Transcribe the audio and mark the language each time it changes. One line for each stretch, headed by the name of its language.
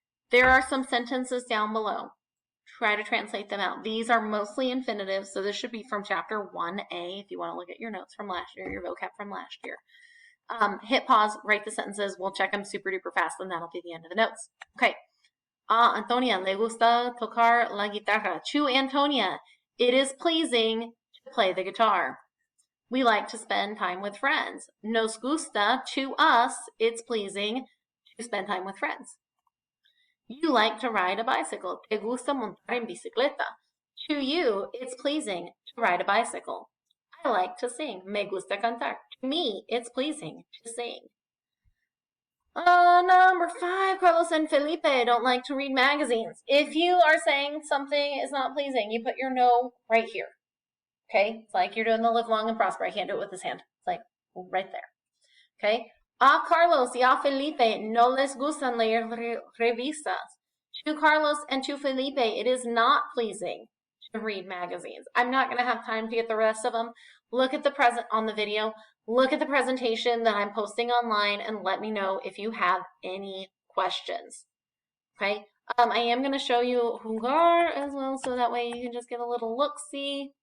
English: There are some sentences down below. Try to translate them out. These are mostly infinitives, so this should be from chapter 1A if you want to look at your notes from last year, your vocab from last year. Hit pause, write the sentences. We'll check them super duper fast, and that'll be the end of the notes. Okay.
Spanish: Antonia, le gusta tocar la guitarra.
English: To Antonia, it is pleasing to play the guitar. We like to spend time with friends.
Spanish: Nos gusta,
English: to us, it's pleasing to spend time with friends. You like to ride a bicycle.
Spanish: Te gusta montar en bicicleta.
English: To you, it's pleasing to ride a bicycle. I like to sing.
Spanish: Me gusta cantar.
English: To me, it's pleasing to sing. Number 5, Carlos and Felipe don't like to read magazines. If you are saying something is not pleasing, you put your no right here. Okay? It's like you're doing the live long and prosper. I can't do it with this hand. It's like right there. Okay?
Spanish: A Carlos y a Felipe no les gustan leer revistas.
English: To Carlos and to Felipe, it is not pleasing to read magazines. I'm not going to have time to get the rest of them. Look at the present on the video. Look at the presentation that I'm posting online and let me know if you have any questions. Okay? I am going to show you jugar as well, so that way you can just get a little look-see.